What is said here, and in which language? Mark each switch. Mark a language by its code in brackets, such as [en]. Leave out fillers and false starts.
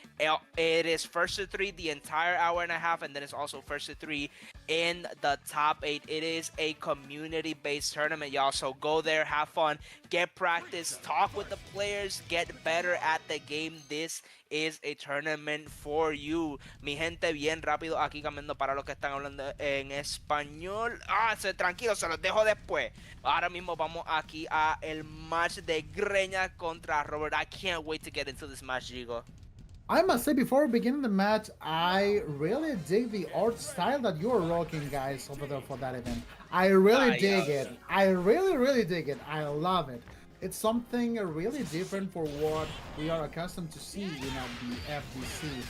[en] It is first to three the entire hour and a half, and then it's also first to three in the top 8. It is a community-based tournament, y'all. So go there, have fun, get practice, talk with the players, get better at the game. This is a tournament for you. [es] Mi gente, bien rápido aquí cambiando para los que están hablando en español. Tranquilo, se los dejo después. Ahora mismo vamos aquí a el match de Greñas contra Robert. [en] I can't wait to get into this match, Gigo. I must say, before beginning the match, I really dig the art style that you're rocking, guys, over there for that event. I really dig it. I really dig it. I love it. It's something really different for what we are accustomed to see in the FGC.